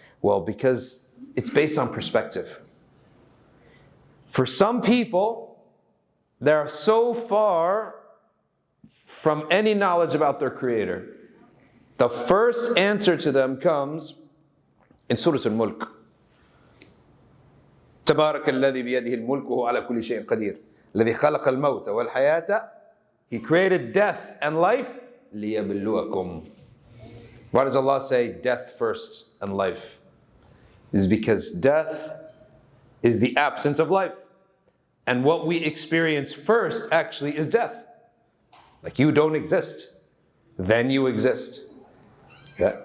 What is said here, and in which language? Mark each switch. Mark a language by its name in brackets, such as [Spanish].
[English] Well, because it's based on perspective. For some people, they are so far from any knowledge about their Creator. The first answer to them comes in Surah Al-Mulk. [Arabic] تبارك الذي بيده الملك وهو على كل شيء قدير الذي خلق الموت والحياة. [English] He created death and life ليبلوكم. Why does Allah say death first and life? This is because death is the absence of life. And what we experience first actually is death. Like you don't exist, then you exist. Yeah.